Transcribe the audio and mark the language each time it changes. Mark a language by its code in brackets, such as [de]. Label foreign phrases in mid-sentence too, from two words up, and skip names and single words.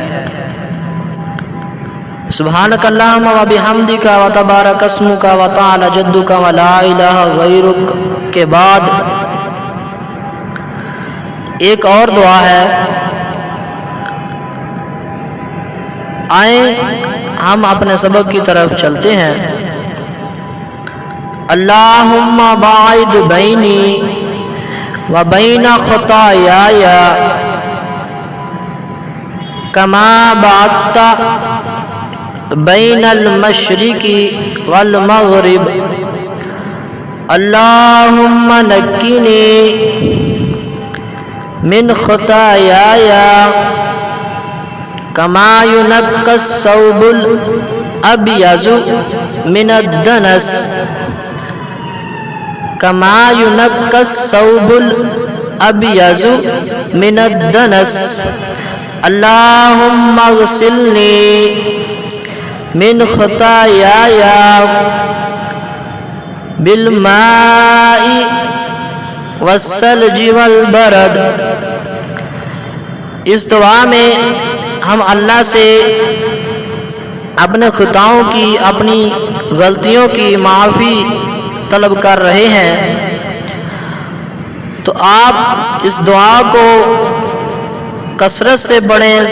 [ar] سبحانک اللہم و بحمدک و تبارک اسمک و تعالی جدک و لا الہ غیرک [ur] کے بعد ایک اور دعا ہے۔ آئیں ہم اپنے سبق کی طرف چلتے ہیں۔ [ar] اللہم باعد بینی و بین خطایای کما بعدت بین المشرق والمغرب۔ اللہم نقنی من خطایای کما ینقی الثوب الابیض من الدنس، کما ینقی الثوب الابیض من الدنس۔ اللہم اغسلنی من خطایای بالماء والثلج والبرد۔ [ur] اس دعا میں ہم اللہ سے اپنے خطاؤں کی، اپنی غلطیوں کی معافی طلب کر رہے ہیں، تو آپ اس دعا کو کثرت سے پڑھیں۔